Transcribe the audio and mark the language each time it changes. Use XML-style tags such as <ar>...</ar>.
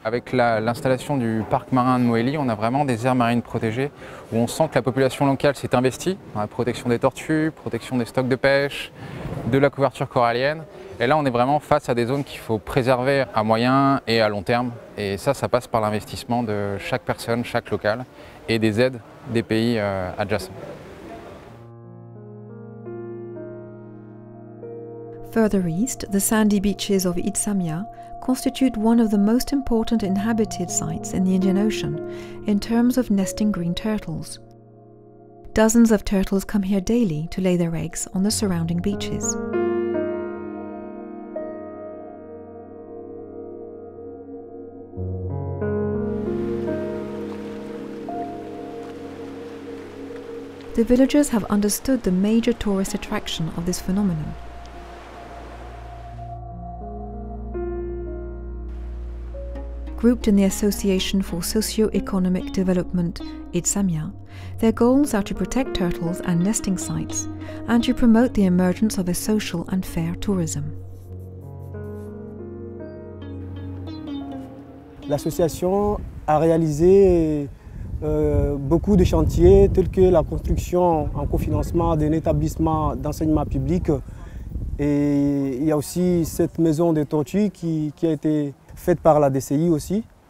<fr>Avec l'installation du parc marin de Moélie, on a vraiment des aires marines protégées où on sent que la population locale s'est investie dans la protection des tortues, protection des stocks de pêche, de la couverture corallienne. Et là, on est vraiment face à des zones qu'il faut préserver à moyen et à long terme. Et ça passe par l'investissement de chaque personne, chaque local et des aides des pays adjacents.</fr> <en>Further east, the sandy beaches of Itsamia constitute one of the most important inhabited sites in the Indian Ocean in terms of nesting green turtles. Dozens of turtles come here daily to lay their eggs on the surrounding beaches. The villagers have understood the major tourist attraction of this phenomenon. Grouped in the Association for Socio-Economic Development, Itsamia, their goals are to protect turtles and nesting sites and to promote the emergence of a social and fair tourism.</en> <fr>L'association a réalisé beaucoup de chantiers tels que la construction en cofinancement d'un établissement d'enseignement public et il y a aussi cette maison des tortues qui a été faite par la DCI aussi.</fr>